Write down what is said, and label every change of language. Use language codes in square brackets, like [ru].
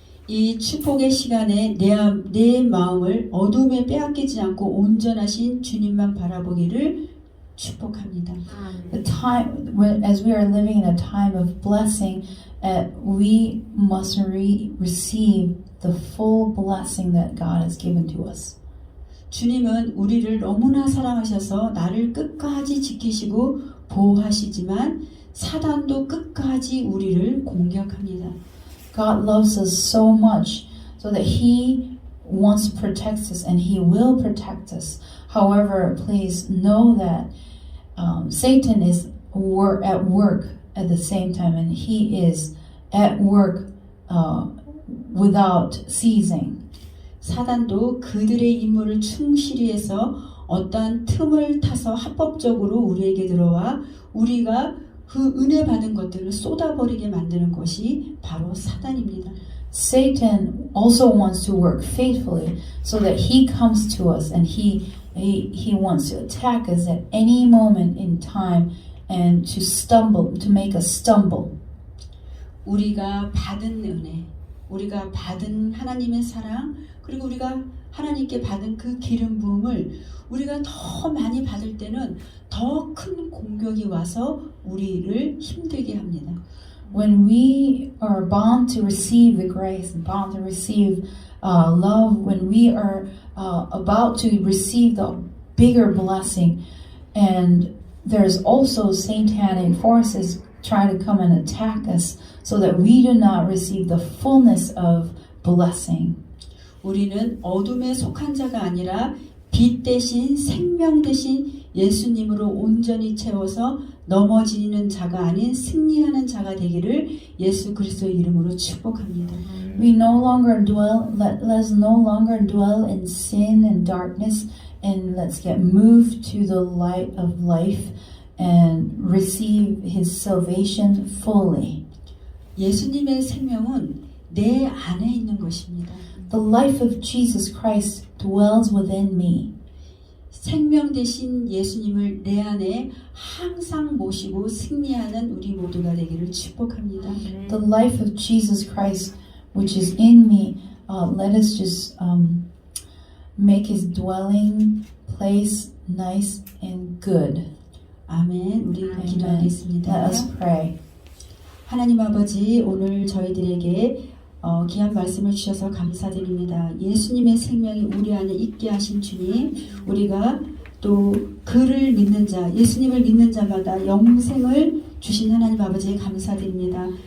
[ko] 이 축복의 시간에 내 마음을 어둠에 빼앗기지 않고 온전하신 주님만 바라보기를 축복합니다. [en] The time as we are living in a time of blessing, we must receive the full blessing that God has given to us. [ko] 주님은 우리를 너무나 사랑하셔서 나를 끝까지 지키시고 보호하시지만 사단도 끝까지 우리를 공격합니다. [en] God loves us so much so that He wants to protect us and He will protect us. However, please know that Satan is at work at the same time, and he is at work without ceasing. [ko] 사단도 그들의 임무를 충실히 해서 어떠한 틈을 타서 합법적으로 우리에게 들어와 우리가 그 은혜 받은 것들을 쏟아버리게 만드는 것이 바로 사단입니다. [en] Satan also wants to work faithfully so that he comes to us and he wants to attack us at any moment in time and to make us stumble. [ko] 우리가 받은 은혜, 우리가 받은 하나님의 사랑, 그리고 우리가 하나님께 받은 그 기름 부음을 우리가 더 많이 받을 때는 더 큰 공격이 와서 우리를 힘들게 합니다. [en] When we are bound to receive the grace and bound to receive love, when we are about to receive the bigger blessing, and there's also satanic forces trying to come and attack us so that we do not receive the fullness of blessing. [ko] 우리는 어둠에 속한 자가 아니라 빛 대신 생명 대신 예수님으로 온전히 채워서 넘어지는 자가 아닌 승리하는 자가 되기를 예수 그리스도의 이름으로 축복합니다. [en] We no longer let's no longer dwell in sin and darkness, and let's get moved to the light of life and receive His salvation fully. [ko] 예수님의 생명은 내 안에 있는 것입니다. [en] The life of Jesus Christ dwells within me. [ko] 생명 대신 예수님을 내 안에 항상 모시고 승리하는 우리 모두가 되기를 축복합니다. [en] The life of Jesus Christ, which is in me, let us just make His dwelling place nice and good. [ko] 아멘. 우리 [en] Amen. [ko] 기도하겠습니다. [en] Let us pray. [ko] 하나님 아버지, 오늘 저희들에게 귀한 말씀을 주셔서 감사드립니다. 예수님의 생명이 우리 안에 있게 하신 주님, 우리가 또 그를 믿는 자, 예수님을 믿는 자마다 영생을 주신 하나님 아버지에 감사드립니다.